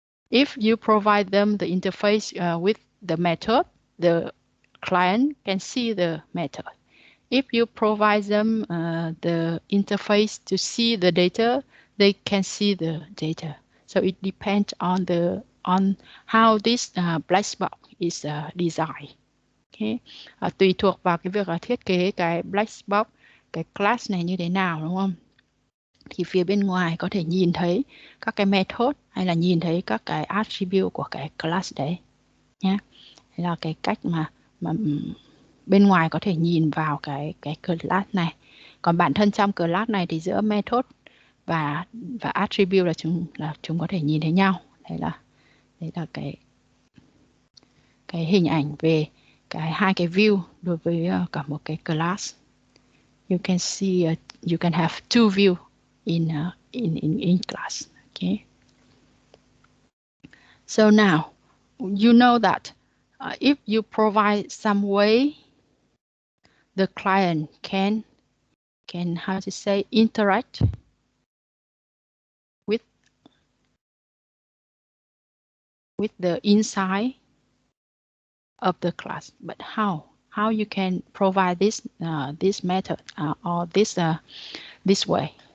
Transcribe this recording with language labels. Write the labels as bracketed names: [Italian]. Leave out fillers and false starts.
[English] If you provide them the interface with the method, the client can see the method. If you provide them the interface to see the data, they can see the data. So it depends on how this black box is designed. Okay. [Vietnamese] Tùy thuộc vào cái việc thiết kế cái black box, cái class này như thế nào, đúng không? Thì phía bên ngoài có thể nhìn thấy các cái method hay là nhìn thấy các cái attribute của cái class đấy nhé. Đây là cái cách mà bên ngoài có thể nhìn vào cái class này. Còn bản thân trong class này thì giữa method và attribute là chúng có thể nhìn thấy nhau. Đấy là cái hình ảnh về hai cái view đối với cả một cái class. [English] You can see you can have two view in class. Okay. So now you know that if you provide some way the client can how to say interact with the inside of the class, but how you can provide this this method or this way.